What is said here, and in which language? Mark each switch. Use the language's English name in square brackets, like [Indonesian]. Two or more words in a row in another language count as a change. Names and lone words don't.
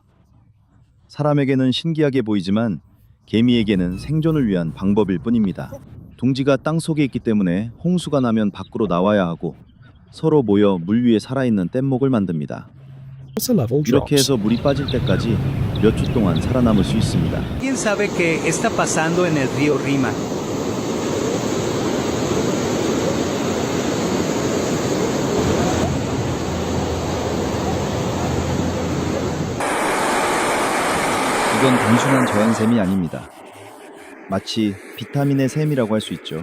[Korean] 사람에게는 신기하게 보이지만 개미에게는 생존을 위한 방법일 뿐입니다. 둥지가 땅 속에 있기 때문에 홍수가 나면 밖으로 나와야 하고 서로 모여 물 위에 살아있는 뗏목을 만듭니다. 이렇게 해서 물이 빠질 때까지 몇 주 동안 살아남을 수 있습니다. [Spanish] ¿Quién sabe qué está pasando en el río Rima? [Korean] 이건 단순한 자연샘이 아닙니다. 마치 비타민의 샘이라고 할 수 있죠.